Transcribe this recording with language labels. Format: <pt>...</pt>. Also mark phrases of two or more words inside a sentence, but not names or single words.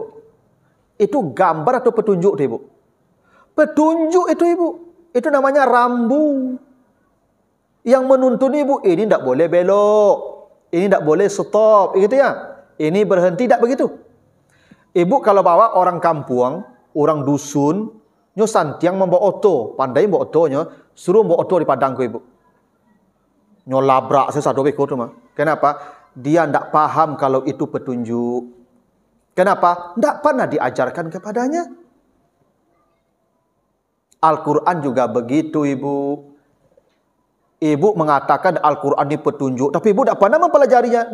<id>Itu gambar atau petunjuk, ibu? Petunjuk itu, ibu. Itu namanya rambu. Yang menuntun ibu, ini tidak boleh belok. Ini tidak boleh stop. Gitu ya. Ini berhenti, tidak begitu. Ibu kalau bawa orang kampung, orang dusun,</id> <min>nyo santiang membawa oto,</min> <id>pandai membawa otonya, suruh membawa oto di padang ke ibu.</id> <min>Nyo labrak sesado beko tu mah.</min> <id>Kenapa? Dia tidak paham kalau itu petunjuk. Kenapa? Tidak pernah diajarkan kepadanya. Al-Quran juga begitu ibu. Ibu mengatakan Al-Quran ini petunjuk, tapi ibu tidak pernah mempelajarinya.</id>